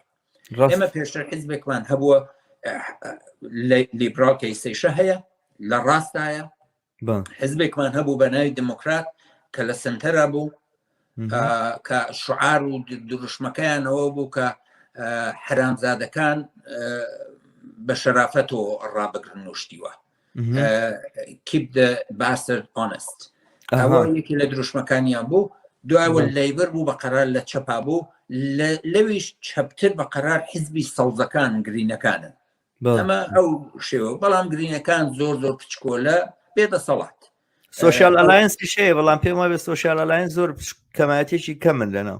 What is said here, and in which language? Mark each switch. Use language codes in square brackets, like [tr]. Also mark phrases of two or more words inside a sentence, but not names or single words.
[ckb] ئێمە پێشتر حزبێکمان هەبووە لیبرال کەیسەیشە هەیە لە ڕاستایە، حزبێکمان هەبوو بە ناوی دموکرات کە لە سنتەرە بوو کە شعار و دروشمەکەیانەوە بوو کە حرامزادەکان بە شەرافەتەوە ڕابگرن و شتیوە [en] keep the bastard honest. [ckb] ئەوە یەکی لە دروشمەکانیان بوو. دوایەوە لەیبەر بوو بە قەرار لە چەپا بوو، لەویش چەپتر بە قەرار حیزبی سەوزەکان گرینەکانن. ئەمە ئەو شێوە، بەڵام گرینەکان زۆر زۆر پچکۆلە بێدەسەڵات. سۆشیال ئەلاینسی شەیە، بەڵام پێم وایە سۆشیال ئەلاین زۆر کەمایەتێکی کەمن لەناو